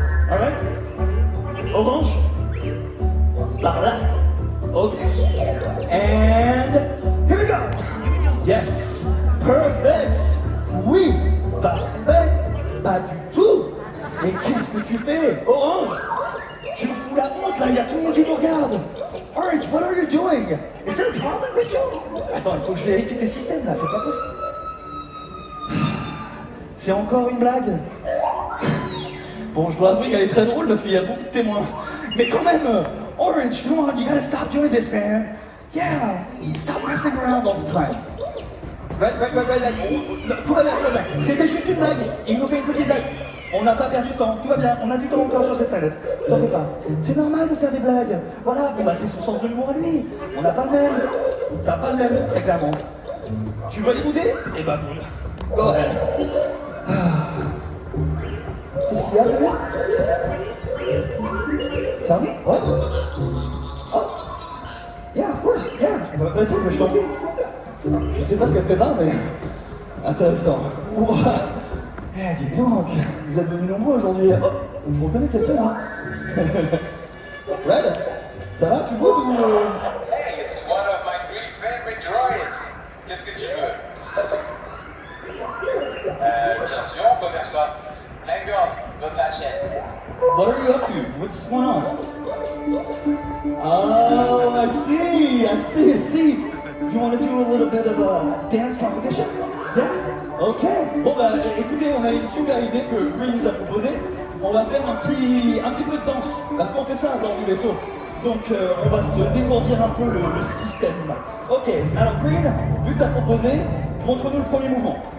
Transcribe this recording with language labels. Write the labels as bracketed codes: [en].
[en] Alright? Orange? [fr] Par là? [en] Ok. And here we go! Yes! Perfect! [fr] Oui! Parfait! Pas du tout! Mais qu'est-ce que tu fais? Orange! Tu me fous la honte là, il y a tout le monde qui nous regarde! [en] Orange, what are you doing? Is there a problem with you? [fr] Attends, il faut que je vérifie tes systèmes là, c'est pas possible. C'est encore une blague? Bon, je dois avouer qu'elle est très drôle parce qu'il y a beaucoup de témoins. Mais quand même, [en] Orange, come on, you gotta stop doing this, man. Yeah, stop messing around all the time. [fr] Right. Tout va bien. C'était juste une blague. Il nous fait une petite blague. On n'a pas perdu de temps, tout va bien, on a du temps encore sur cette planète. T'en fais pas. C'est normal de faire des blagues. Voilà, bon bah c'est son sens de l'humour à lui. On n'a pas le même. T'as pas le même, très clairement. Tu veux les bouder? Eh bah boule. [en] Go ahead. [fr] Qu'est-ce qu'il y a, bébé? Ça oui? Ouais. Oh. [en] Yeah, of course, yeah. [fr] Vas-y, mais je t'en prie. Je sais pas ce qu'elle prépare, mais... Intéressant. [en] Wow. [fr] Eh, dis donc, vous êtes venus nombreux aujourd'hui. Oh, je reconnais quelqu'un, hein. Red, ça va, tu boudes ou... [en] Hey, it's one of my 3 favorite droids. [fr] Qu'est-ce que tu veux? Bien sûr, on peut faire ça. [en] Hang on, le patchet. What are you up to? What's going on? Oh, I see. You want to do a little bit of a dance competition? Yeah? Ok. [fr] Bon bah écoutez, on a une super idée que Green nous a proposée. On va faire un petit peu de danse, parce qu'on fait ça dans du vaisseau. Donc on va se dégourdir un peu le système. Ok, alors Green, vu que t'as proposé, montre-nous le premier mouvement.